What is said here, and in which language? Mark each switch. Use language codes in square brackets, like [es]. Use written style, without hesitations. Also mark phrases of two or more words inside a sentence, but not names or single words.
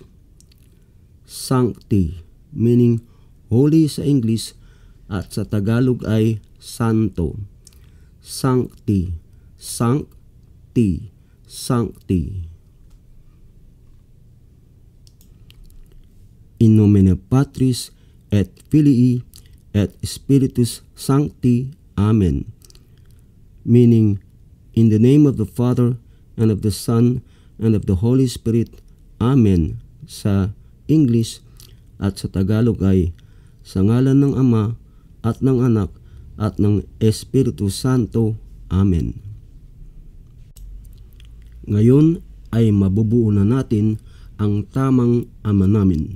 [tl] Sancti, [en] meaning holy [tl] sa English, at sa Tagalog ay santo. [la] Sancti, sancti, sancti. In nomine Patris et Filii et Spiritus Sancti. Amen. [en] Meaning, in the name of the Father, and of the Son, and of the Holy Spirit. Amen. [tl] Sa English, at sa Tagalog ay sa ngalan ng Ama, at ng Anak, at ng Espiritu Santo. Amen. Ngayon ay mabubuo na natin ang tamang Ama namin.